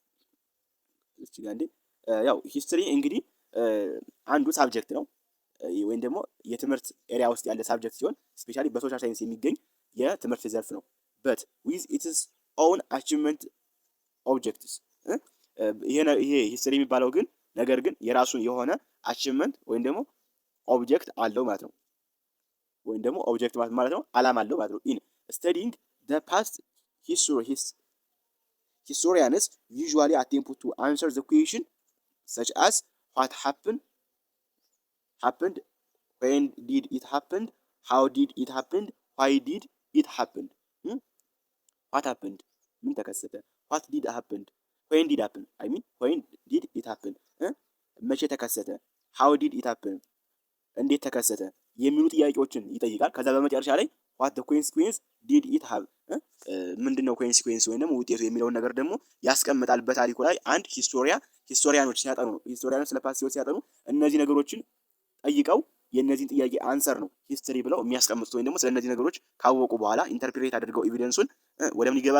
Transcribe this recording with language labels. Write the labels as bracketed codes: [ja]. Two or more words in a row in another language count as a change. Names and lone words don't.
[am] ያው ሂስትሪ እንግዲህ አንዱ ሳብጀክት ነው ወይም ደግሞ የትምህርት ኤሪያ ውስጥ ያለ ሳብጀክት ሲሆን ስፔሻሊ በሶሻል ሳይንስ የሚገኝ የትምህርት ዘርፍ ነው። [en] but with its own achievement objects [am] ይሄ ሂስትሪ የሚባለው ግን ነገር ግን የራሱን የሆነ አቺቭመንት ወይም ደግሞ ኦብጀክት አለው ማለት ነው። ወይም ደግሞ ኦብጀክት ማለት ነው አላማ አለው ማለት ነው። [en] in studying the past historians usually attempt to answer the question such as what happened, when did it happen, how did it happen, why did it happen. What happened [am] ምን ተከሰተ? [en] what did happen, when did happen, I mean when did it happen [am] መቼ ተከሰተ? [en] how did it happen [am] እንዴት ተከሰተ የሚሉ ጥያቄዎችን ይጠይቃል። ከዛ በመጨረሻ ላይ [en] what the consequence did it have [am] ምንድነው ኮንሲኩዌንስ ወይም ደግሞ ውጤቱ የሚለውን ነገር ደግሞ ያስቀምጣል በታሪኩ ላይ። አንድ ሂስቶሪያኖች ስለ ፓስት ሲያጠኑ እነዚህ ነገሮችን ጠይቀው የእነዚህን ጥያቄ አንሰር ነው ሂስትሪ ብለው የሚያስቀምጡት። ወይም ደግሞ ስለ እነዚህ ነገሮች ካወቁ በኋላ ኢንተርፕሬት አድርገው ኤቪደንሱን ወደ ምን ይገባሉ?